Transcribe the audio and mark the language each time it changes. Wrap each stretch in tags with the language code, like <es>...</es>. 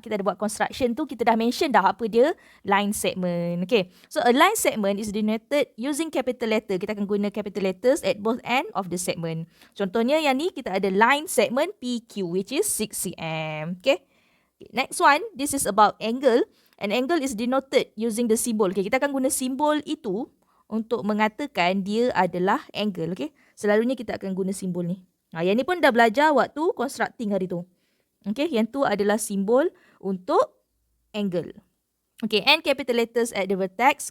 <ms>Kita ada buat construction tu, kita dah mention dah apa dia line segment. Okay.</ms> <en>So, a line segment is denoted using capital letter.</en> <ms>Kita akan guna</ms> <en>capital letters at both end of the segment.</en> <ms>Contohnya yang ni, kita ada line segment PQ,</ms> <en>which is 6 cm.</en> <ms>Okay.</ms> <en>Next one, this is about angle. An angle is denoted using the symbol.</en> <ms>Okay, kita akan guna simbol itu untuk mengatakan dia adalah angle. Okay. Selalunya kita akan guna simbol ni. Yang ni pun dah belajar waktu constructing hari tu. Okay, yang tu adalah simbol untuk angle.</ms> <en>Okay, and capital letters at the vertex.</en>